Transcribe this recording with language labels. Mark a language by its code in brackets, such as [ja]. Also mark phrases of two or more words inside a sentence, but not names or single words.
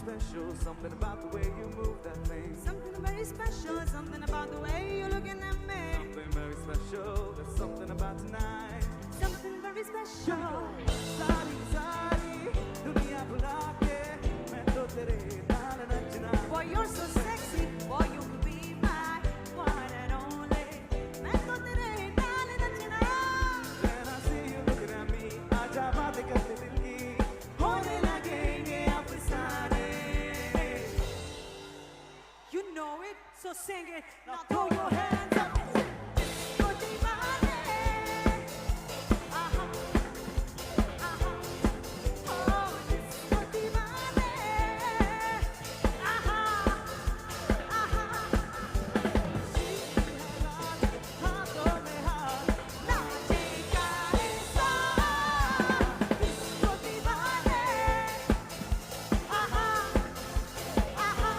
[en] special, something about the way you move that thing. Something very special, something about the way you're looking at me. Something very special, there's something about tonight. Something very special. [pa] ਸਾਰੀ ਸਾਰੀ ਦੁਨੀਆ ਭੁਲਾ ਕੇ ਮੈਂ ਤਾਂ ਤੇਰੇ ਨਾਲ ਨੱਚਣਾ. [en] Boy, you're so sexy. Boy, you could be my one and only. [pa] ਮੈਂ ਤਾਂ ਤੇਰੇ ਨਾਲ ਨੱਚਣਾ. [en] When I see you looking at me, [hi] आजा बातें करते दिल की होने लगेंगे अफसाने. [en] You know it, so sing it. Now throw your hands up. [hi] डिस्को दीवाने. Aha, aha. ओह, डिस्को दीवाने. Aha, aha. हाथों में हाथ नाचेगा ऐसा. Disco divane. Aha, aha.